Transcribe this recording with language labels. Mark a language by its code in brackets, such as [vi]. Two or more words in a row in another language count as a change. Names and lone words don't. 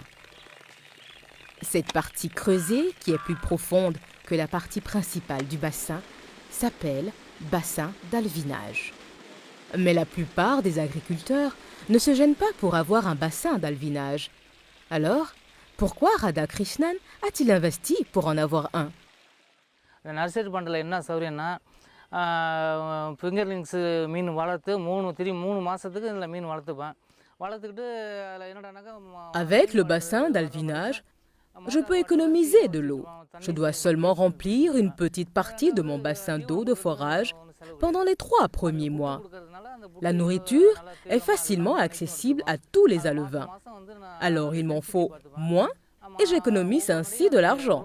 [fr] Cette partie creusée, qui est plus profonde que la partie principale du bassin, s'appelle bassin d'alevinage. Mais la plupart des agriculteurs ne se gênent pas pour avoir un bassin d'alevinage. Alors, pourquoi Radha Krishnan a-t-il investi pour en avoir un? [en] nursery pondil [ta] என்ன சௌரியம்னா ஃபிங்கர்லிங்ஸ் மீன் வளர்த்து 3 மாதத்துக்கு இதில் மீன் வளர்த்துப்பேன் வளர்த்துக்கிட்டு அதில் என்னடானாக்கா [fr] Avec le bassin d'alvinage, je peux économiser de l'eau. Je dois seulement remplir une petite partie de mon bassin d'eau de forage pendant les 3 premiers mois. La nourriture est facilement accessible à tous les alevins. Alors il m'en faut moins et j'économise ainsi de l'argent.